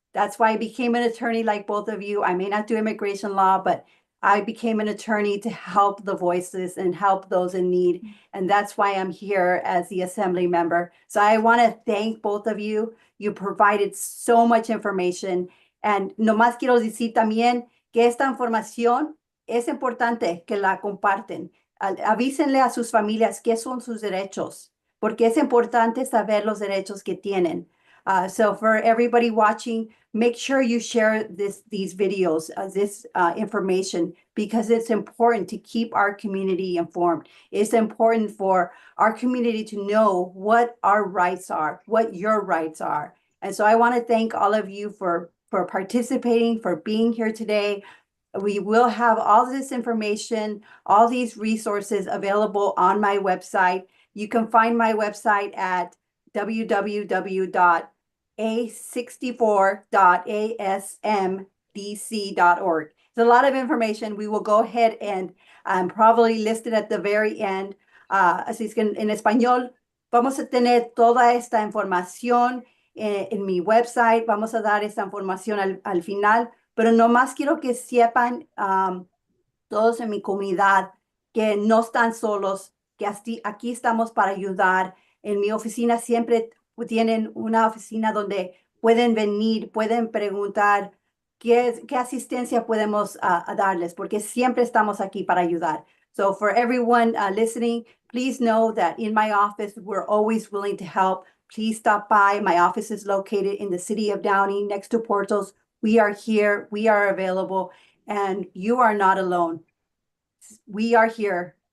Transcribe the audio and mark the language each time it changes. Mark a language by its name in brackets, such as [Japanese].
[English] That's why I became an attorney like both of you. I may not do immigration law, but I became an attorney to help the voices and help those in need. And that's why I'm here as the assembly member. So I want to thank both of you. You provided so much information. [Spanish] And nomás quiero decir también que esta información es importante que la comparten. Avísenle a sus familias qué son sus derechos, porque es importante saber los derechos que tienen. [English] So for everybody watching, make sure you share these videos, this information, because it's important to keep our community informed. It's important for our community to know what our rights are, what your rights are. And so I want to thank all of you for participating, for being here today. We will have all this information, all these resources available on my website. You can find my website at a64.asmdc.org. There's a lot of information. We will go ahead and probably list it at the very end. [Spanish] Así es que en español vamos a tener toda esta información en mi website. Vamos a dar esta información al final, pero nomás quiero que sepan todos en mi comunidad que no están solos, que aquí estamos para ayudar. En mi oficina siempre tienen una oficina donde pueden venir, pueden preguntar qué asistencia podemos darles, porque siempre estamos aquí para ayudar. [English] So for everyone listening, please know that in my office, we're always willing to help. Please stop by. My office is located in the city of Downey, next to Portos. We are here. We are available. And you are not alone. We are here.